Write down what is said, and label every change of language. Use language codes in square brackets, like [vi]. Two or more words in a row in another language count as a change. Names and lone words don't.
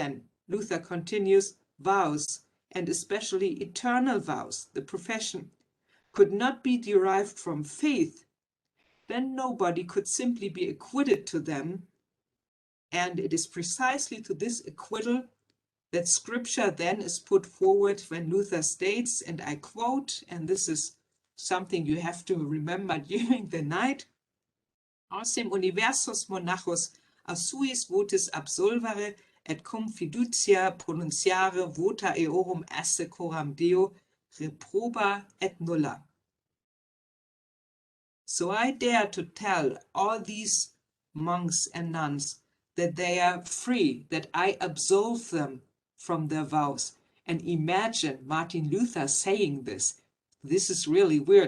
[en] If then, Luther continues, vows, and especially eternal vows, the profession, could not be derived from faith, then nobody could simply be acquitted to them. And it is precisely to this acquittal that scripture then is put forward when Luther states, and I quote, and this is something you have to remember during the night, [de] aus dem [la] universus monachus a suis votis absolvere et cum fiducia pronunciare vota eorum esse coram Deo reproba et nulla. [en] So I dare to tell all these monks and nuns that they are free, that I absolve them from their vows. And imagine Martin Luther saying this. This is really weird.